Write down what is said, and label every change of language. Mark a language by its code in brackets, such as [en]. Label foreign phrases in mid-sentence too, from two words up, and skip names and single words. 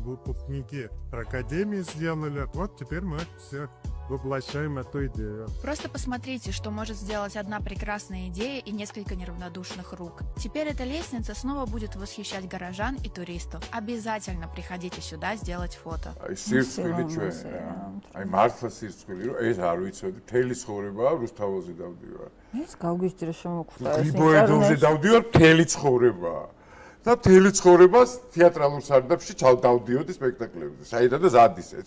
[ru] Выпускники академии сделали. Вот теперь мы все воплощаем эту идею. Просто посмотрите, что может сделать одна прекрасная идея и несколько неравнодушных рук. Теперь эта лестница снова будет восхищать горожан и туристов. Обязательно приходите сюда сделать фото. [ka] აი მართლა სირცხვილი რომ ეს არ ვიცოდი მთელი ცხოვრება რუსთაველზე დავდივარ. ეს გავგიჟდე შემოგვხვდა ეს გრიბოედოვზე დავდივარ მთელი ცხოვრება. და მთელი ცხოვრებას თეატრალურ სარდაფში დავდიოდი სპექტაკლებზე. საიდანაც ადის ეს.